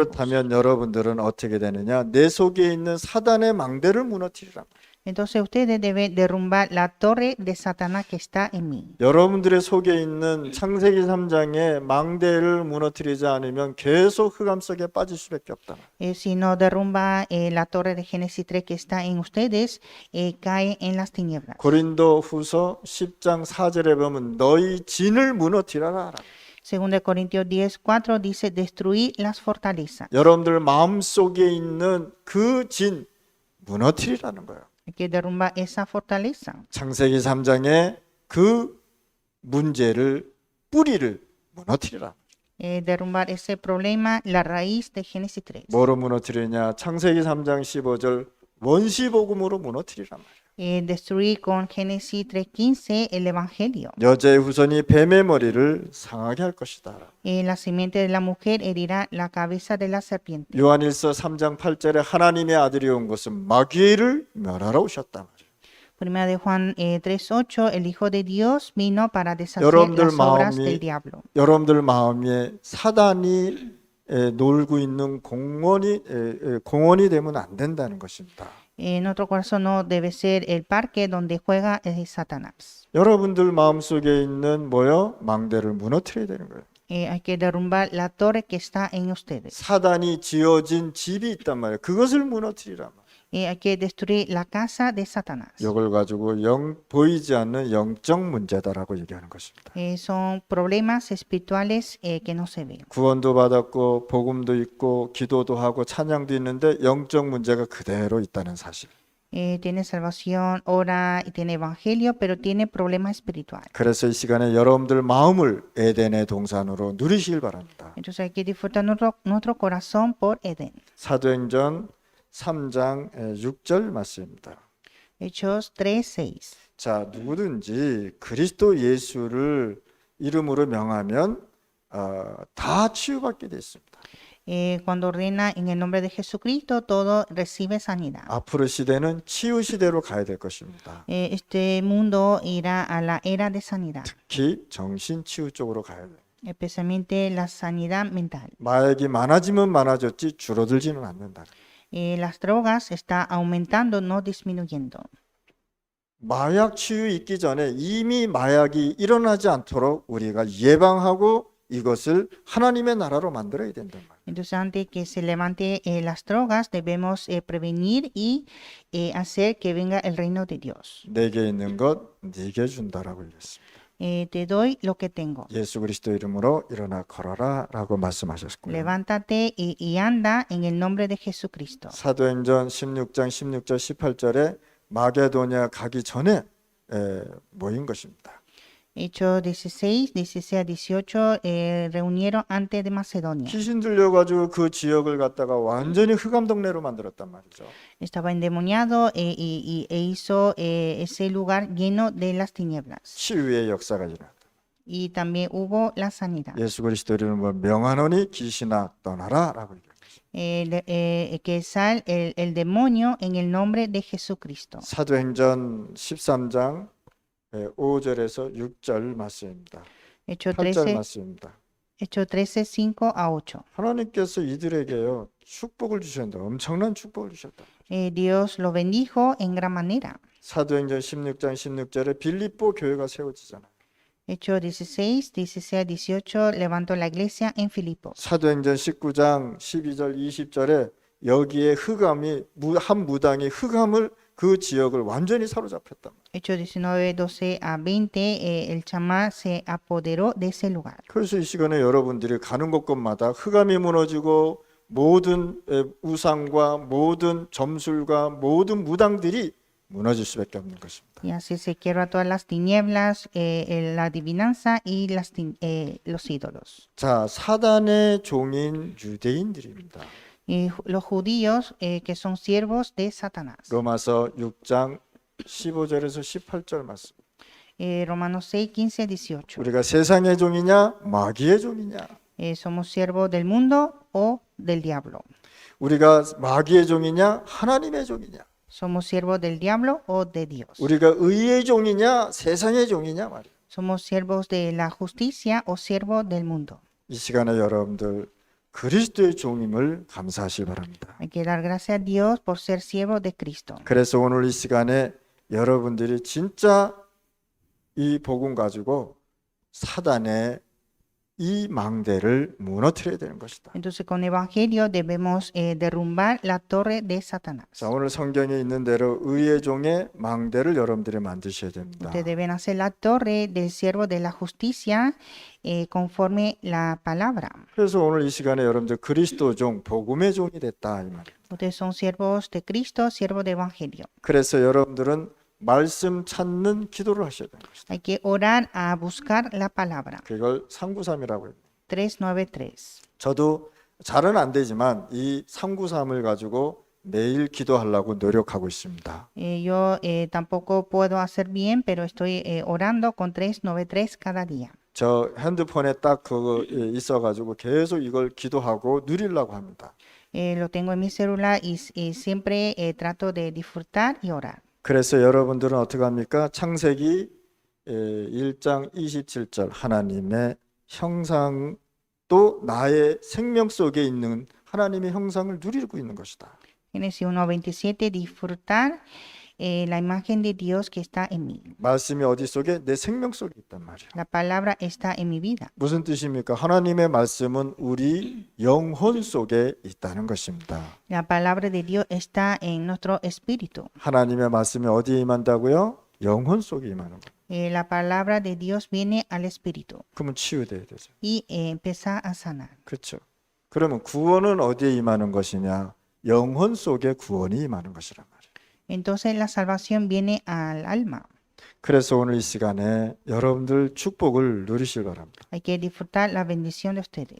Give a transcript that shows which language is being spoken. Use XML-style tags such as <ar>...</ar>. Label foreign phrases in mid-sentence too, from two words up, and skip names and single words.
<ko>그렇다면 여러분들은 어떻게 되느냐? 내 속에 있는 사단의 망대를 무너뜨리라.</ko> <es>Entonces ustedes deben derrumbar la torre de Satanás que está en mí.</es> <ko>여러분들의 속에 있는 창세기 3장의 망대를 무너뜨리지 않으면 계속 흑암 속에 빠질 수밖에 없다.</ko> <es>Si no derrumba la torre de Génesis 3 que está en ustedes, cae en las tinieblas.</es> <ko>고린도 후서 10장 4절에 보면 너희 진을 무너뜨려라.</ko> <es>Según de Corintios 10:4 dice destruir las fortalezas.</es> <ko>여러분들 마음속에 있는 그 진 무너뜨리라는 거예요.</ko> <es>Hay que derrumbar esa fortaleza.</es> <ko>창세기 3장의 그 문제를 뿌리를 무너뜨리라.</ko> <es>Derrumbar ese problema, la raíz de Génesis 3.</es> <ko>뭐로 무너뜨리냐? 창세기 3장 15절 원시복음으로 무너뜨리란 말이에요.</ko> <es>Destruir con Génesis 3:15 el evangelio.</es> <ko>여자의 후손이 뱀의 머리를 상하게 할 것이다.</ko> <es>La simiente de la mujer herirá la cabeza de la serpiente.</es> <ko>요한일서 3장 8절에 하나님의 아들이 온 것은 마귀를 멸하러 오셨다 말이에요.</ko> <es>Primera de Juan 3:8 el Hijo de Dios vino para deshacer</es> <ko>여러분들</ko> <es>las obras</es> <ko>마음이</ko> <es>del diablo.</es> <ko>여러분들 마음에 사단이 놀고 있는 공원이 되면 안 된다는 것입니다.</ko> <es>Nuestro corazón no debe ser el parque donde juega Satanás.</es> <ko>여러분들 마음속에 있는 망대를 무너뜨려야 되는 거예요.</ko> <es>Hay que derrumbar la torre que está en ustedes.</es> <ko>사단이 지어진 집이 있단 말이에요. 그것을 무너뜨리란 말이에요.</ko> <es>Hay que destruir la casa de Satanás.</es> <ko>이걸 가지고 보이지 않는 영적 문제다라고 얘기하는 것입니다.</ko> <es>Son problemas espirituales que no se ven.</es> <ko>구원도 받았고 복음도 있고 기도도 하고 찬양도 있는데 영적 문제가 그대로 있다는 사실.</ko> <es>Tiene salvación, ora y tiene evangelio, pero tiene problema espiritual.</es> <ko>그래서 이 시간에 여러분들 마음을 에덴의 동산으로 누리시길 바랍니다.</ko> <es>Entonces hay que disfrutar nuestro corazón por Edén.</es> <ko>사도행전 3장 6절 말씀입니다.</ko> <es>Hechos 3:6.</es> <ko>자, 누구든지 그리스도 예수를 이름으로 명하면 다 치유받게 돼 있습니다.</ko> <es>Cuando ordena en el nombre de Jesucristo, todo recibe sanidad.</es> <ko>앞으로 시대는 치유 시대로 가야 될 것입니다.</ko> <es>Este mundo irá a la era de sanidad,</es> <ko>특히 정신 치유 쪽으로 가야 돼요.</ko> <es>especialmente la sanidad mental.</es> <ko>마약이 많아지면 많아졌지 줄어들지는 않는다.</ko> <es>Las drogas están aumentando, no disminuyendo.</es> <ko>마약 치유 있기 전에 이미 마약이 일어나지 않도록 우리가 예방하고 이것을 하나님의 나라로 만들어야 된단 말이에요.</ko> <es>Entonces, antes que se levante las drogas, debemos prevenir y hacer que venga el reino de Dios.</es> <ko>내게 있는 것 네게 준다라고 얘기했습니다.</ko> <es>Te doy lo que tengo.</es> <ko>예수 그리스도 이름으로 일어나 걸어라라고 말씀하셨고요.</ko> <es>Levántate y anda en el nombre de Jesucristo.</es> <ko>사도행전 16장 16절 18절에 마게도냐 가기 전에 모인 것입니다.</ko> <es>Hechos 16, 16 a 18 reunieron antes de Macedonia.</es> <ko>귀신 들려가지고 그 지역을 갖다가 완전히 흑암 동네로 만들었단 말이죠.</ko> <es>Estaba endemoniado e hizo ese lugar lleno de las tinieblas.</es> <ko>치유의 역사가 일어났다.</ko> <es>Y también hubo la sanidad.</es> <ko>예수 그리스도 이름으로 명하노니 귀신아 떠나라라고 얘기했습니다.</ko> <es>Que sal el demonio en el nombre de Jesucristo.</es> <ko>사도행전 13장 5절에서 6절 말씀입니다.</ko> <es>Hechos</es> <ko>8절</ko> <es>13,</es> <ko>말씀입니다.</ko> <es>Hechos 13, 5 a 8.</es> <ko>하나님께서 이들에게요 축복을 주셨다. 엄청난 축복을 주셨다.</ko> <es>Dios lo bendijo en gran manera.</es> <ko>사도행전 16장 16절에 빌립보 교회가 세워지잖아요.</ko> <es>Hechos 16, 16 a 18, levantó la iglesia en Filipos.</es> <ko>사도행전 19장 12절 20절에 여기에 흑암이 한 무당이 흑암을 그 지역을 완전히 사로잡혔단 말이에요.</ko> <es>Hechos 19, 12 a 20, el chamán se apoderó de ese lugar.</es> <ko>그래서 이 시간에 여러분들이 가는 곳곳마다 흑암이 무너지고 모든 우상과 mo든 점술과 모든 무당들이 무너질 수밖에 없는 것입니다.</ko> <es>Y así se quiebra todas las tinieblas, la adivinanza y los ídolos.</es> <ko>자, 사단의 종인 유대인들입니다.</ko> <es>Y los judíos que son siervos de Satanás.</es> <ko>로마서 6장 15절에서 18절 말씀.</ko> <es>Romanos 6, 15, 18.</es> <ko>우리가 세상의 종이냐 마귀의 종이냐.</ko> <es>Somos siervos del mundo o del diablo.</es> <ko>우리가 마귀의 종이냐 하나님의 종이냐.</ko> <es>Somos siervos del diablo o de Dios.</es> <ko>우리가 의의 종이냐 세상의 종이냐 말이에요.</ko> <es>Somos siervos de la justicia o siervos del mundo.</es> <ko>이 시간에 여러분들 그리스도의 종임을 감사하시기 바랍니다.</ko> <es>Hay que dar gracias a Dios por ser siervos de Cristo.</es> <ko>그래서 오늘 이 시간에 여러분들이 진짜 이 복음 가지고 사단의 이 망대를 무너뜨려야 되는 것이다.</ko> <es>Entonces con evangelio debemos derrumbar la torre de Satanás.</es> <ko>자, 오늘 성경에 있는 대로 의의 종의 망대를 여러분들이 만드셔야 됩니다.</ko> <es>Ustedes deben hacer la torre del siervo de la justicia conforme la palabra.</es> <ko>그래서 오늘 이 시간에 여러분들 그리스도 종, 복음의 종이 됐다 이 말이에요.</ko> <es>Ustedes son siervos de Cristo, siervos de evangelio.</es> <ko>그래서 여러분들은 말씀 찾는 기도를 하셔야 되는 것이다.</ko> <es>Hay que orar a buscar la palabra.</es> <ko>그걸 393이라고 해요.</ko> <es>393.</es> <ko>저도 잘은 안 되지만 이 393을 가지고 매일 기도하려고 노력하고 있습니다.</ko> <es>Yo tampoco puedo hacer bien, pero estoy orando con 393 cada día.</es> <ko>저 핸드폰에 딱 그거 있어가지고 계속 이걸 기도하고 누리려고 합니다.</ko> <es>Lo tengo en mi celular y siempre trato de disfrutar y orar.</es> <ko>그래서 여러분들은 어떻게 합니까? 창세기 1장 27절 하나님의 형상도 나의 생명 속에 있는 하나님의 형상을 누리고 있는 것이다.</ko> <es>Génesis 1:27, disfrutar la imagen de Dios que está en mí.</es> <ko>말씀이 어디 속에? 내 생명 속에 있단 말이에요.</ko> <es>La palabra está en mi vida.</es> <ko>무슨 뜻입니까? 하나님의 말씀은 우리 영혼 속에 있다는 것입니다.</ko> <es>La palabra de Dios está en nuestro espíritu.</es> <ko>하나님의 말씀이 어디에 임한다고요? 영혼 속에 임하는 거예요.</ko> <es>La palabra de Dios viene al espíritu</es> <ko>그러면 치유돼야 되죠.</ko> <es>y empieza a sanar.</es> <ko>그렇죠. 그러면 구원은 어디에 임하는 것이냐? 영혼 속에 구원이 임하는 것이란 말이에요.</ko> <es>Entonces la salvación viene al alma.</es> <ko>그래서 오늘 이 시간에 여러분들 축복을 누리시길 바랍니다.</ko> <es>Hay que disfrutar la bendición de ustedes.</es>